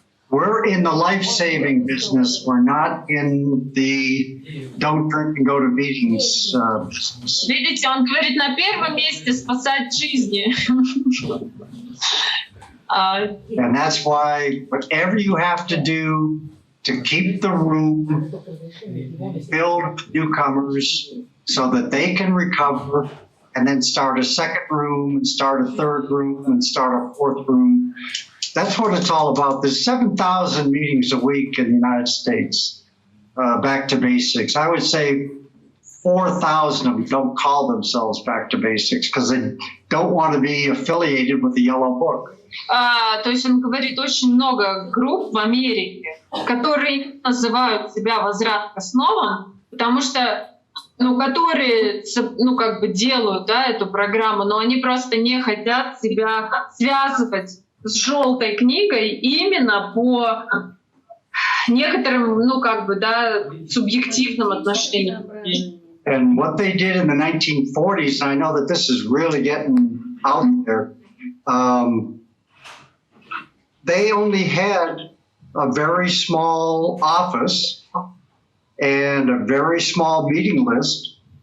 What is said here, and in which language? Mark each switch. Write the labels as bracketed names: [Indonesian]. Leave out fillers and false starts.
[English] We're in the life-saving business. We're not in the don't drink and go to meetings business. [Russian] Видите, он говорит, на первом месте спасать жизни. [English] And that's why whatever you have to do to keep the room filled with newcomers so that they can recover and then start a second room and start a third room and start a fourth room. That's what it's all about. There's 7,000 meetings a week in the United States, back to basics. I would say 4,000 of them don't call themselves back to basics because they don't want to be affiliated with the Yellow Book. [Russian] То есть он говорит, очень много групп в Америке, которые называют себя «Возврат к основам», потому что, ну, которые, ну, как бы делают, да, эту программу, но они просто не хотят себя связывать с желтой книгой именно по некоторым, ну, как бы, да, субъективным отношениям. [English] And what they did in the 1940s, and I know that this is really getting out there, they only had a very small office and a very small meeting list.